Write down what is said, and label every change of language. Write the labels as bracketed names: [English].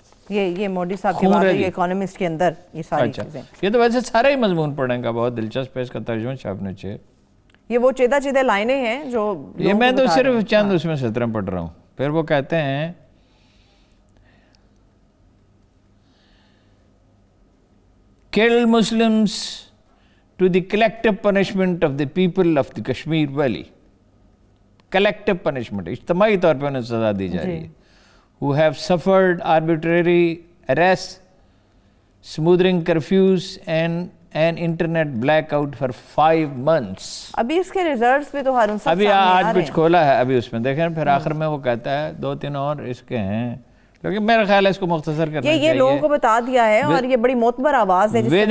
[Urdu] یہ موڈی صاحب کی بات ہے, یہ اکانومسٹ کے اندر یہ ساری چیزیں. یہ تو ویسے سارا ہی مضمون پڑھنے کا بہت دلچسپ ہے, اس کا ترجمہ چھاپنا چاہیے. یہ وہ چیدہ لائنیں ہیں جو یہ میں تو صرف چند اس میں سطریں پڑھ رہا ہوں. پھر وہ کہتے ہیں [English] kill Muslims to the collective punishment of the people of the Kashmir Valley. Collective punishment, [Urdu] اجتماعی طور پہ انہیں سزا دی جا رہی ہے. [English] who have suffered arbitrary arrests, smothering curfews and an internet blackout for 5 months. [Urdu] ابھی اس کے ریزلٹس بھی تو ہارون صاحب ابھی آج کچھ کھولا ہے ابھی اس میں دیکھیں. پھر آخر میں وہ کہتا ہے 2-3 اور اس کے ہیں, لیکن میرا خیال ہے اس کو مختصر کرنا چاہیے. یہ لوگوں کو بتا دیا ہے اور یہ بڑی معتبر آواز ہے.